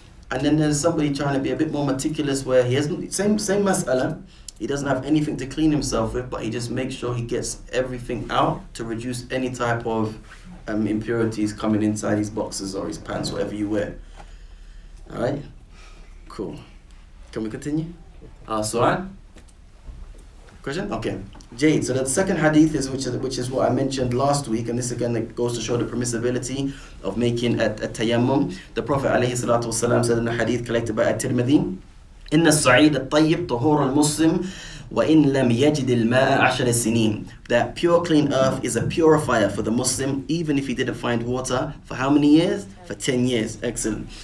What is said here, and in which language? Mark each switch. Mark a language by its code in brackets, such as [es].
[en] And then there's somebody trying to be a bit more meticulous where he hasn't, same mas'ala, he doesn't have anything to clean himself with, but he just makes sure he gets everything out to reduce any type of impurities coming inside his boxers or his pants, whatever you wear. Alright? Cool. Can we continue? Su'al? Question? Okay. Jade. So the second hadith is which is what I mentioned last week, and this again goes to show the permissibility of making a tayammum. The Prophet ﷺ said in the hadith collected by At-Tirmidhi, [ar] إن الصعيد الطيب طهور المسلم وإن لم يجد الماء 10 سنين. [en] That pure clean earth is a purifier for the Muslim, even if he didn't find water for how many years? For 10 years. Excellent.